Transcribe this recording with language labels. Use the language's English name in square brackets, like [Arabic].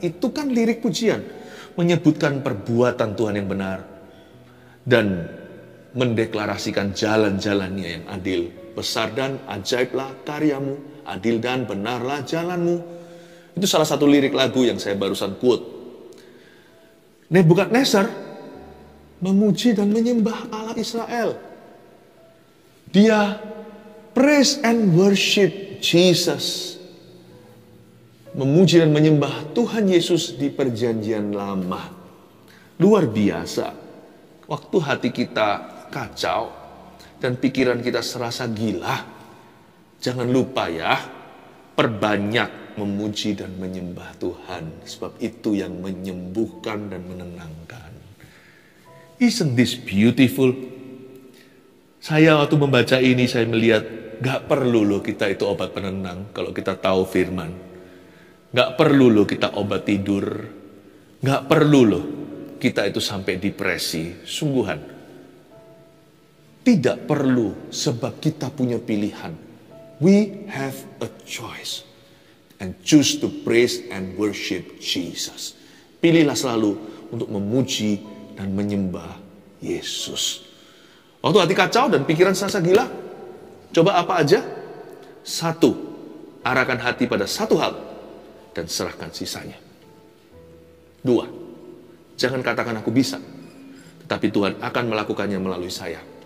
[Indonesian] Itu kan lirik pujian, menyebutkan perbuatan Tuhan yang benar dan mendeklarasikan jalan-jalannya yang adil. Besar dan ajaiblah karyamu, adil dan benarlah jalanmu. Itu salah satu lirik lagu yang saya barusan quote. Nebukadnezar memuji dan menyembah Allah Israel. [English] Dia praise and worship Jesus. [Indonesian] Memuji dan menyembah Tuhan Yesus di perjanjian lama. Luar biasa. Waktu hati kita kacau dan pikiran kita serasa gila, jangan lupa ya, perbanyak memuji dan menyembah Tuhan. Sebab itu yang menyembuhkan dan menenangkan. [English] Isn't this beautiful? [Indonesian] Saya waktu membaca ini, saya melihat gak perlu loh kita itu obat penenang kalau kita tahu firman. Gak perlu loh kita obat tidur. Gak perlu loh kita itu sampai depresi. Sungguhan. Tidak perlu, sebab kita punya pilihan. [English] We have a choice. And choose to praise and worship Jesus. [Indonesian] Pilihlah selalu untuk memuji dan menyembah Yesus. Waktu hati kacau dan pikiran serasa gila, coba apa aja? 1, arahkan hati pada satu hal dan serahkan sisanya. 2, jangan katakan aku bisa, tetapi Tuhan akan melakukannya melalui saya.